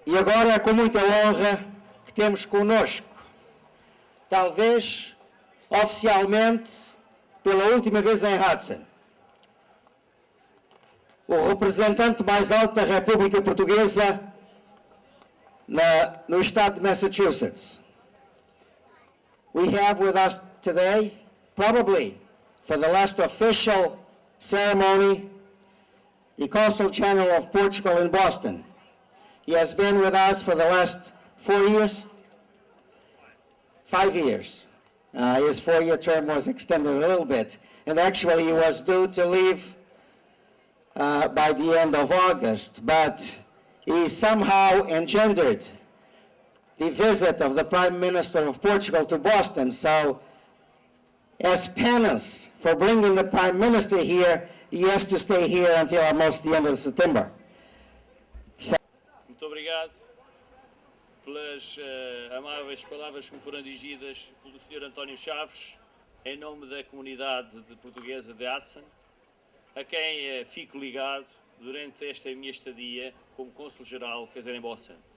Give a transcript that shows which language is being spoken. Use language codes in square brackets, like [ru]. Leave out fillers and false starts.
[pt] E agora é com muita honra que temos conosco, talvez oficialmente pela última vez em Hudson, o representante mais alto da República Portuguesa no estado de Massachusetts. [en] We have with us today, probably for the last official ceremony, the Consul General of Portugal in Boston. He has been with us for the last 4 years? 5 years. His 4-year term was extended a little bit, and actually he was due to leave by the end of August, but he somehow engendered the visit of the Prime Minister of Portugal to Boston. So, as penance for bringing the Prime Minister here, he has to stay here until almost the end of September. [pt] Muito obrigado pelas amáveis palavras que me foram dirigidas pelo Sr. António Chaves, em nome da comunidade portuguesa de Hudson, a quem fico ligado durante esta minha estadia como Cônsul-Geral em Boston.